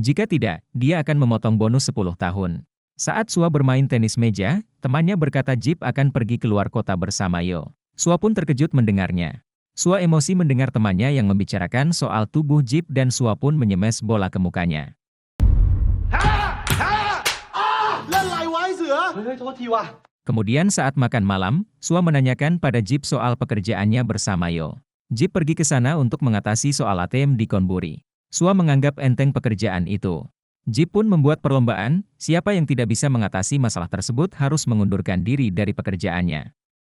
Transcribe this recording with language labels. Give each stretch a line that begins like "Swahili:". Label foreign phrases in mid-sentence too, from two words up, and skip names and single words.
Indonesian: Jika tidak, dia akan memotong bonus 10 tahun. Saat Sua bermain tenis meja, temannya berkata Jip akan pergi keluar kota bersama Yo. Sua pun terkejut mendengarnya. Sua emosi mendengar temannya yang membicarakan soal tubuh Jip dan Sua pun menyemes bola ke mukanya.
Thai: เล่นไรไว้เสือ เฮ้ย โทษทีว่ะ
Indonesian: Kemudian saat makan malam, Sua menanyakan pada Jip soal pekerjaannya bersama Yo. Jip pergi ke sana untuk mengatasi soal ATM di Konburi. Sua menganggap enteng pekerjaan itu. Jip pun membuat perlombaan, siapa yang tidak bisa mengatasi masalah tersebut harus mengundurkan diri dari pekerjaannya.